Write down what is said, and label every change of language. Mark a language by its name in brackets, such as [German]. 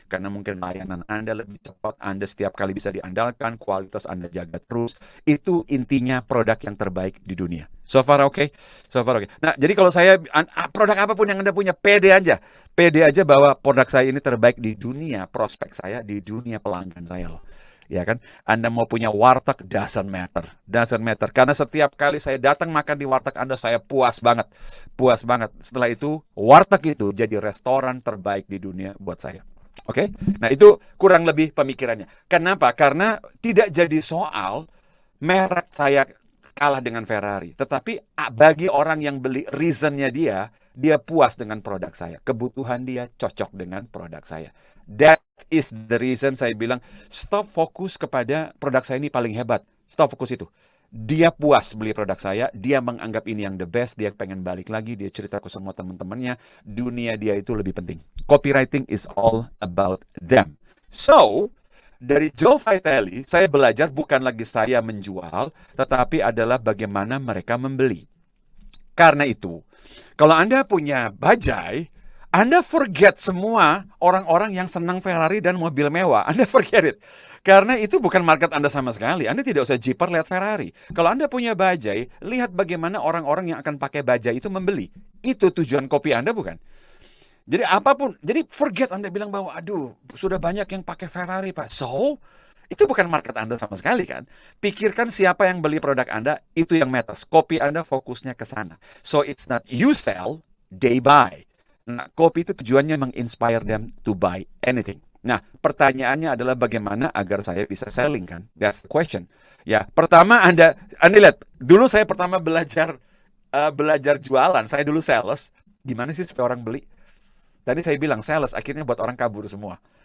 [Indonesian] Karena mungkin layanan Anda lebih cepat, Anda setiap kali bisa diandalkan, kualitas Anda jaga terus. Itu intinya produk yang terbaik di dunia. [English] So far okay? So far okay. [Indonesian] Nah, jadi kalau saya, produk apapun yang Anda punya, pede aja. Pede aja bahwa produk saya ini terbaik di dunia prospek saya, di dunia pelanggan saya loh. Ya kan? Anda mau punya warteg, [English] doesn't matter. Doesn't matter. [Indonesian] Karena setiap kali saya datang makan di warteg Anda, saya puas banget. Puas banget. Setelah itu, warteg itu jadi restoran terbaik di dunia buat saya. Oke? Nah, itu kurang lebih pemikirannya. Kenapa? Karena tidak jadi soal merek saya kalah dengan Ferrari. Tetapi bagi orang yang beli, reasonnya dia puas dengan produk saya. Kebutuhan dia cocok dengan produk saya. [English] That is the reason [Indonesian] saya bilang, stop fokus kepada produk saya ini paling hebat. Stop fokus itu. Dia puas beli produk saya, dia menganggap ini yang the best, dia pengen balik lagi, dia cerita ke semua teman-temannya, dunia dia itu lebih penting. [English] Copywriting is all about them. [Indonesian] So, dari Joe Vitale, saya belajar bukan lagi saya menjual, tetapi adalah bagaimana mereka membeli. Karena itu, kalau Anda punya Bajaj, Anda forget semua orang-orang yang senang Ferrari dan mobil mewah. Anda forget it. Karena itu bukan market Anda sama sekali. Anda tidak usah jiper lihat Ferrari. Kalau Anda punya Bajaj, lihat bagaimana orang-orang yang akan pakai Bajaj itu membeli. Itu tujuan kopi Anda, bukan? Jadi apapun, jadi forget Anda bilang bahwa, aduh, sudah banyak yang pakai Ferrari, Pak. So, itu bukan market Anda sama sekali kan. Pikirkan siapa yang beli produk Anda, itu yang matters. Kopi Anda fokusnya ke sana. [English] So, it's not you sell, they buy. [Indonesian] Nah, kopi itu tujuannya menginspire [English] them to buy anything. [Indonesian] Nah, pertanyaannya adalah bagaimana agar saya bisa selling kan? [English] That's the question. [Indonesian] Ya, pertama Anda lihat, dulu saya pertama belajar jualan, saya dulu sales. Gimana sih supaya orang beli? Tadi saya bilang sales, akhirnya buat orang kabur semua.